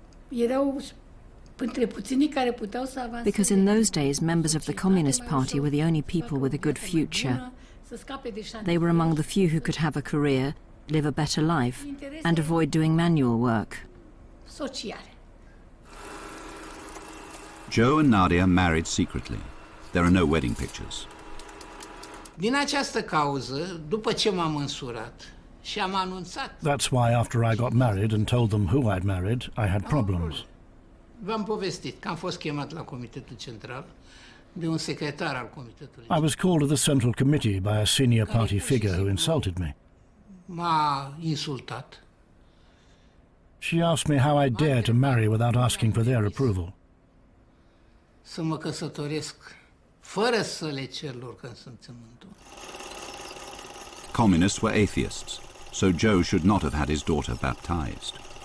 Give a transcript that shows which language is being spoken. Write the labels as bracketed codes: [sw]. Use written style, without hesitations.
[en] Because in those days, members of the Communist Party were the only people with a good future. They were among the few who could have a career, live a better life, and avoid doing manual work. Joe and Nadia married secretly. There are no wedding pictures. [ro] Din această cauză, după ce m-am însurat și am anunțat... [en] That's why after I got married and told them who I'd married, I had problems. [ro] V-am povestit că am fost chemat la Comitetul Central de un secretar al Comitetului. [en] I was called to the Central Committee by a senior party figure who insulted me. [ro] M-a insultat. [en] She asked me how I dare to marry without asking for their approval. [ro] Să mă căsătoresc fără să le cer lor consimțământul. [en] Communists were atheists, so Joe should not have had his daughter baptized.